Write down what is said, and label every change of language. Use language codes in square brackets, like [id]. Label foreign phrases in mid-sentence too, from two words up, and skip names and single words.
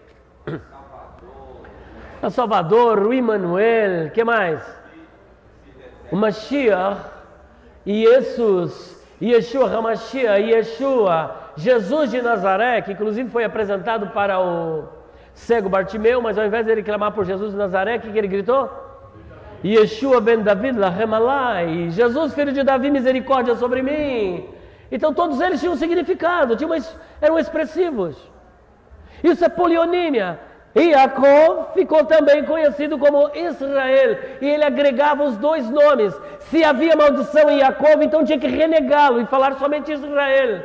[pt] O Salvador, o Emmanuel, o que mais? O Mashiach, Yeshua HaMashiach, Yeshua, Jesus de Nazaré, que inclusive foi apresentado para o cego Bartimeu, mas ao invés de ele clamar por Jesus de Nazaré, o que ele gritou? [he] ישוע בן דוד, להם עלי, [pt] Jesus filho de Davi, misericórdia sobre mim. Então todos eles tinham significado, eram expressivos. Isso é polionímia. E Jacó ficou também conhecido como Israel, e ele agregava os dois nomes. Se havia maldição em Jacó, então tinha que renegá-lo e falar somente Israel.